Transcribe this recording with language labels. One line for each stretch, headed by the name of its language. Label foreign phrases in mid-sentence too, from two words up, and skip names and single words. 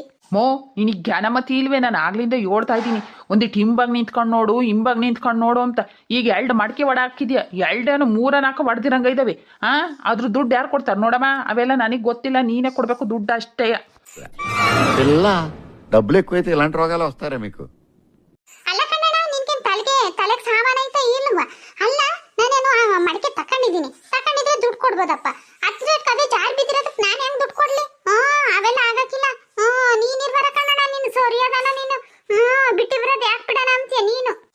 Kannada: ಮೋ ನಿನಗೆ ಜ್ಞಾನಮತಿ ಇಲ್ವೇ ನಾನು ಆಗ್ಲಿಂದ ಹೇಳ್ತಾ ಇದ್ದೀನಿ ಒಂದಿಟ್ಟು ಹಿಂಬಾಗ ನಿಂತ್ಕೊಂಡು ನೋಡು ಅಂತ ಈಗ 2 ಮಡಿಕೆ ಒಡ ಹಾಕಿದ್ಯಾ 2 3 ಹೊಡೆದಿರಂಗ ಇದಾವೆ ಅದ್ರ ದುಡ್ಡು ಯಾರು ಕೊಡ್ತಾರೆ ನೋಡಮ್ಮ ಅವೆಲ್ಲ ನನಗೆ ಗೊತ್ತಿಲ್ಲ ನೀನೇ ಕೊಡ್ಬೇಕು ದುಡ್ಡು ಅಷ್ಟೇ
Telugu: ಎಲ್ಲ డబ్బులు ఎక్కువైతే ఇలాంటి రోగాలు వస్తారా మీకు
Kannada: ಅಲ್ಲ ಕನ್ನಡ ನಿನ್ಗೆ ತಲೆಗೆ ಸಾಮಾನು ಐತಾ ಇಲ್ವಾ ಅಲ್ಲ ನಾನೇನು ಮಡಿಕೆ ತಕೊಂಡಿದ್ರೆ ದುಡ್ಡು ಕೊಡ್ಬೋದಪ್ಪ ಹತ್ರ ಕದೆ ಜಾರ್ ಬಿದ್ದಿರೋದಕ್ಕೆ ನಾನು ಹೆಂಗ್ ದುಡ್ಡು ಕೊಡ್ಲಿ ಅವೆಲ್ಲ ಆಗಕ್ಕಿಲ್ಲ ನೀನಿರ್ಬಾರ ಕನ್ನಡ ನೀನು ಸರಿಯಾದನ ನೀನು ಬಿಟ್ಟು ಬರೋದು ಯಾಕೆ ಬಿಡೋಣ ಅಂತೀಯ ನೀನು